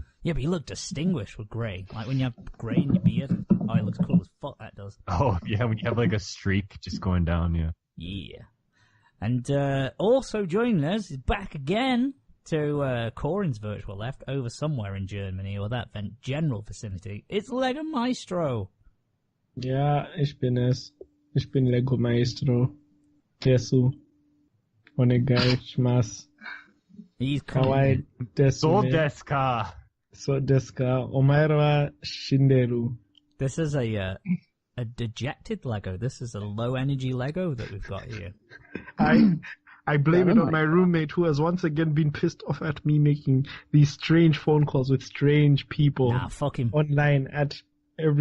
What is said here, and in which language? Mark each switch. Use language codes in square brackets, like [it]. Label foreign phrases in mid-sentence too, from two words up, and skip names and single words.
[en] Yeah, but you look distinguished with grey. Like when you have grey in your beard. Oh, it looks cool as fuck, that does. Oh, yeah, when you have like a streak just going down, yeah. Yeah. And also joining us is back again to Corin's virtual left over somewhere in Germany or that general vicinity. It's Lego Maestro. [de] Ja, ich bin es. Ich bin Lego Maestro. Jesu. [ja] Onegai shimasu. [en] He's [ja] Kawaii desu. So desu ka. So desu ka. Omae wa shinderu. [en] This is a dejected Lego. This is a low energy Lego that we've got here. I blame it on my roommate who has once again been pissed off at me making these strange phone calls with strange people online at every